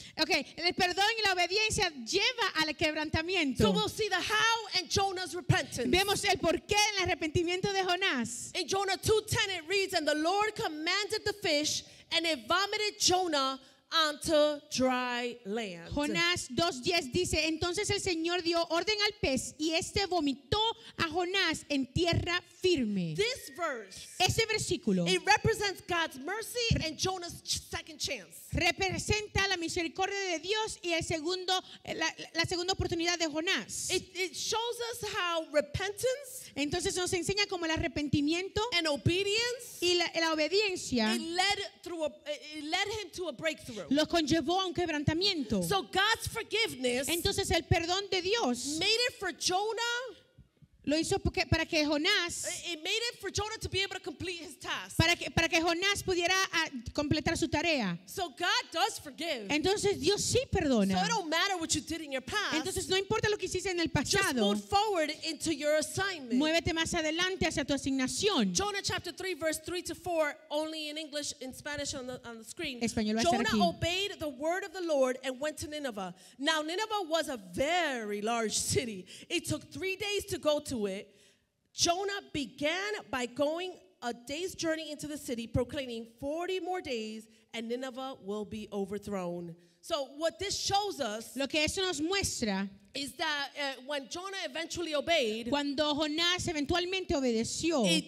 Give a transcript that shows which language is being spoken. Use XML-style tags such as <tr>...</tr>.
<es>Okay, el perdón y la obediencia lleva al quebrantamiento.</es> <en>So we'll see the how and Jonah's repentance.</en> <es>Vemos el porqué en el arrepentimiento de Jonás.</es> <en>In Jonah 2:10 it reads, and the Lord commanded the fish, and it vomited Jonah onto dry land.</en> <es>Jonás 2:10 dice, entonces el Señor dio orden al pez y este vomitó a Jonás en tierra firme.</es> <en>This verse,</en> <es>Ese versículo</es> <en>it represents God's mercy and Jonah's second chance.</en> <es>representa la misericordia de Dios y la segunda oportunidad de Jonás.</es> <en>It shows us how repentance</en> <es>Entonces nos enseña como el arrepentimiento</es> <en>and obedience</en> <es>y la obediencia</es> <en>it led him to a breakthrough.</en> <es>lo conllevó a un quebrantamiento.</es> <en>So God's forgiveness</en> <es>Entonces el perdón de Dios</es> <en>made it for Jonah.</en> <es>lo hizo para que Jonás</es> <en>It made it for Jonah to be able to complete his task.</en> <es>para que Jonás pudiera completar su tarea.</es> <en>So God does forgive.</en> <es>Entonces Dios sí</es> <en>So</en> <es>perdona.</es> <en>it don't matter what you did in your past.</en> <es>Entonces no importa lo que hiciste en el</es> <en>Just</en> <es>pasado,</es> <en>move forward into your assignment.</en> <es>muévete más adelante hacia tu asignación.</es> <en>Jonah chapter 3 verse 3 to 4, only in English, in Spanish on the screen.</en> <es>Español va a estar</es> <en>Jonah</en> <es>aquí.</es> <en>obeyed the word of the Lord and went to Nineveh. Now Nineveh was a very large city. It took 3 days to go to it. Jonah began by going a day's journey into the city, proclaiming 40 more days and Nineveh will be overthrown. So what this shows us</en> <es>Lo que eso nos muestra,</es> <en>is that when Jonah eventually obeyed,</en> <es>cuando Jonás eventualmente obedeció,</es>